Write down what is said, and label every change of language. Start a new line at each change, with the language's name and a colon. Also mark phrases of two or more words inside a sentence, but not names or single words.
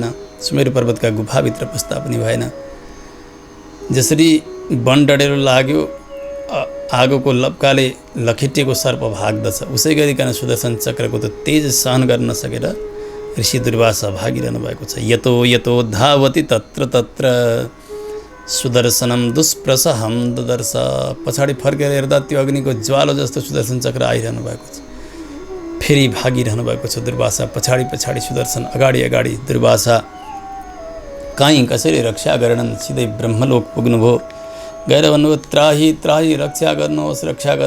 Nepali: सुमेरु पर्वतका गुफाभित्र पस्ता पनि भएन। जसरी वन डढेलो लाग्यो, आगोको लप्काले लखेटिएको सर्प भाग्दछ, उसै गरिकन सुदर्शन चक्रको त तेज सहन गर्न नसकेर ऋषि दुर्वासा भागिरहनु भएको छ।
Sanskrit: यतो धावति तत्र सुदर्शनम दुष्प्रसहम ददर्श।
Nepali: पछाडि फर्केर हेर्दा त्यो अग्निको ज्वालो जस्तो सुदर्शन चक्र आइरहनु भएको छ। फेरि भागिरहनु भएको छ दुर्वासा। पछाडि सुदर्शन, अगाडि दुर्वासा। कहीँ कसरी रक्षा गरेनन्। सिधै ब्रह्मलोक पुग्नुभयो। गएर भन्नुभयो, त्राही रक्षा गर्नुहोस्।